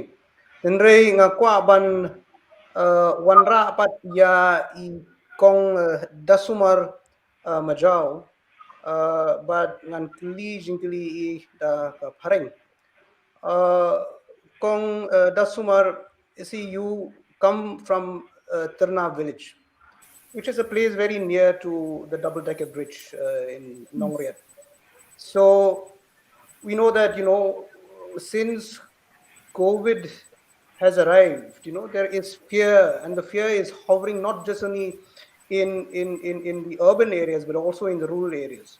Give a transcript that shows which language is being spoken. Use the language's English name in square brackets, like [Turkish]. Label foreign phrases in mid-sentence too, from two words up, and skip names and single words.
[Khasi] Nrei ngakwa ban wanra pat ya I kong dasumar majau but ngan kli jingkli I da pareng. [English] Kong dasumar see you come from Tirna village, which is a place very near to the double-decker bridge in Nongriat. So we know that, since COVID has arrived, there is fear, and the fear is hovering not just only in the urban areas, but also in the rural areas.